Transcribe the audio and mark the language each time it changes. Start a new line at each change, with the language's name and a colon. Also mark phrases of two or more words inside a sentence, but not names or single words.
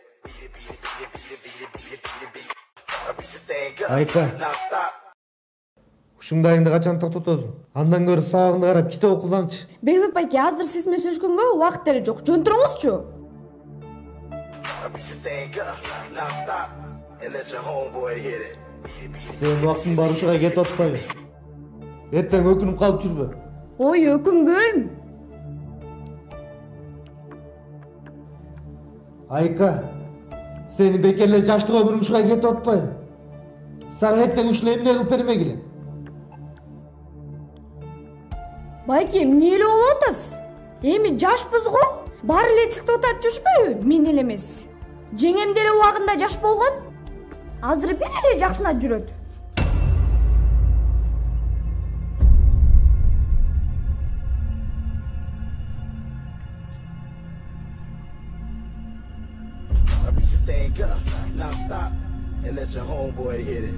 English: Beat it, beat it, beat it, beat it, beat it, beat it, beat it, beat it. I beat this thing up, Айка. non-stop.
Kyrgyz: Ушуңдайыңды качан токтотосуң? Андан көрө сабагыңды карап китеп окусаңчы. Бекзат байке, азыр сиз менен сөйлөшкөнгө убакыт деле жок. Жөн туруңузчу.
English: I beat this thing up, non-stop, and let your homeboy hit it. Beat it, beat it.
Kyrgyz: Сен убактың барышыга кетип атпайбы? Эртең өкүнүп калып жүрбө. Ой, өкүнбөйм. Айка, сени бекерле жаштык өмүрүң ушуга кетип атпайбы? Сага эртең ушул эмне кылып бермегиле? Байке, эмне эле болуп атасыз? Эми жашпыз го. Баары эле тиктоктап жүрүшпөйбү? Мен эле эмес. Жеңем деле убагында жаш болгон. Азыр бир эле жакшынап жүрөт.
English: I beat this thing up, non-stop, and let your homeboy hit it.